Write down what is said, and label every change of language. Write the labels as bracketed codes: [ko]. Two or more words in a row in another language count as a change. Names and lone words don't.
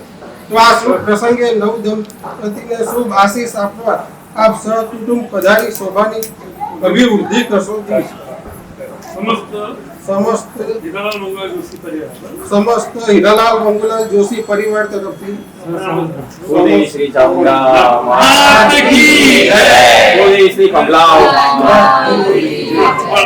[gu] તો આ શુભ પ્રસંગે નવ દંપતીને શુભ આશીષ આપવા આપ સહકુટુંબ પધારી શોભાની અભિવૃદ્ધિ કરશો। સમસ્ત હીરાલાલ મંગલા જોશી પરિવાર તરફથી [hi] बोले श्री चामुंडा माता की जय, बोले श्री कमला माता की जय।